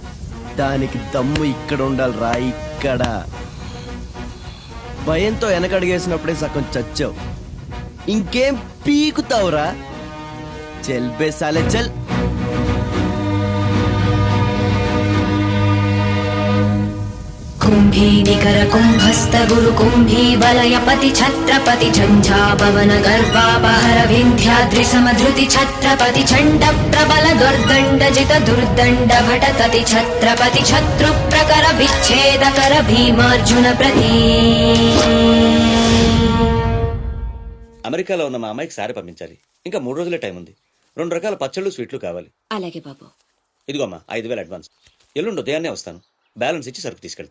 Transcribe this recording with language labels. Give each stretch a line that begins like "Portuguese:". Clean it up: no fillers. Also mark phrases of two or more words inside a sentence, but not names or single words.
Telugu: దానికి దమ్ము ఇక్కడ ఉండాలిరా, ఇక్కడ. భయంతో వెనకడిగేసినప్పుడే సగం చచ్చావు. ఇంకేం పీకుతావురా?
Hindi: चल बे साले चल.
Sanskrit: कुम्भी निकर कुम्भस्त गुरु कुम्भी वलय पति छत्रपति झंझाभवन गर्भापहर विन्ध्याद्रि समधृति छत्रपति चण्ड प्रबल दुर्दण्ड जित दुर्दण्ड भटतति छत्रपति शत्रु प्रकर विच्छेदकर भीमार्जुन प्रति.
Telugu: అమెరికాలో ఉన్న మా అమ్మాయికి సారి పంపించాలి. ఇంకా 3 రోజులే టైం ఉంది. 2 రకాల పచ్చళ్ళు, స్వీట్లు కావాలి. అలాగే బాబు. ఇదిగో అమ్మా 5,000 అడ్వాన్స్. ఎల్లుండి ఉదయాన్నే వస్తాను. బ్యాలెన్స్ ఇచ్చి సరుకు తీసుకెళ్తా.